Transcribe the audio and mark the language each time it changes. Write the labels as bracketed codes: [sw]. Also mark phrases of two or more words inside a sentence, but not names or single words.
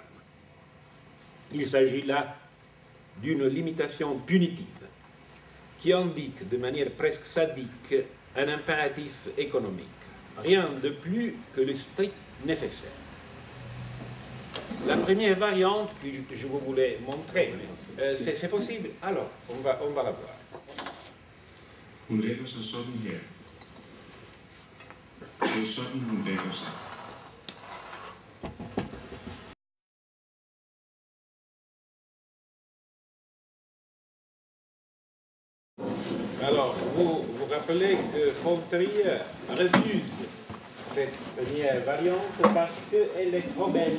[fr] Il s'agit là d'une limitation punitive qui indique de manière presque sadique un impératif économique. Rien de plus que le strict nécessaire. La première variante que je vous voulais montrer, c'est possible? Alors, on va la voir. [da] Hun lægger sig sådan her. Det er sådan, hun lægger sig. [fr] Alors, vous rappelez que von Trier refuse cette première variante parce qu'elle est trop belle.